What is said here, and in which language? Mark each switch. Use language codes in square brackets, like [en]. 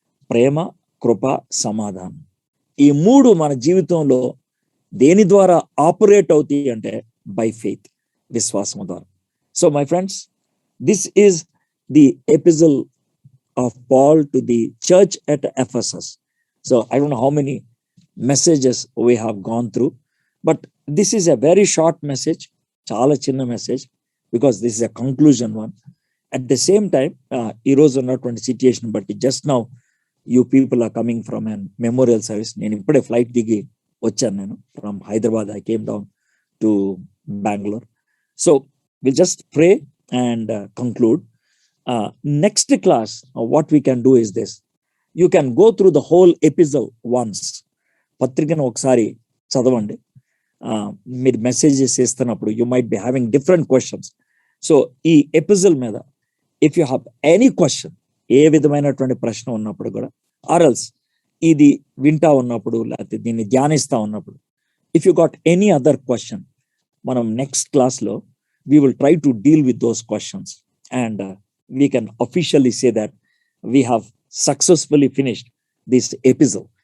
[te] ప్రేమ, కృప, సమాధానం, ఈ 3 మన జీవితంలో దేని ద్వారా ఆపరేట్ అవుతాయి అంటే [en] by faith, [te] విశ్వాసం ద్వారా. [en] So my friends, this is the epistle of Paul to the church at Ephesus. So I don't know how many messages we have gone through, but this is a very short message, [te] చాలా చిన్న message, [en] because this is a conclusion one. At the same time, [te] ఈ రోజు ఉన్నటువంటి situation బట్టి, [en] Just now you people are coming from an memorial service. [te] నేను ఇప్పుడే flight దిగి వచ్చాను. నేను [en] From Hyderabad I came down to Bengaluru. So will just pray and conclude. Next class, what we can do is this. You can go through the whole epistle once. [te] పత్రికను ఒకసారి చదవండి. మీరు messages ఇస్తున్నప్పుడు [en] You might be having different questions. So ఈ episode మీద if you have any question, [te] ఏ విధమైనటువంటి ప్రశ్న ఉన్నప్పుడు కూడా, ఆర్ఎల్స్ ఇది వింటా ఉన్నప్పుడు, లేకపోతే దీన్ని ధ్యానిస్తా ఉన్నప్పుడు, [en] If you got any other question, మనం next క్లాస్లో we will try to deal with those questions and we can officially say that we have successfully finished this episode.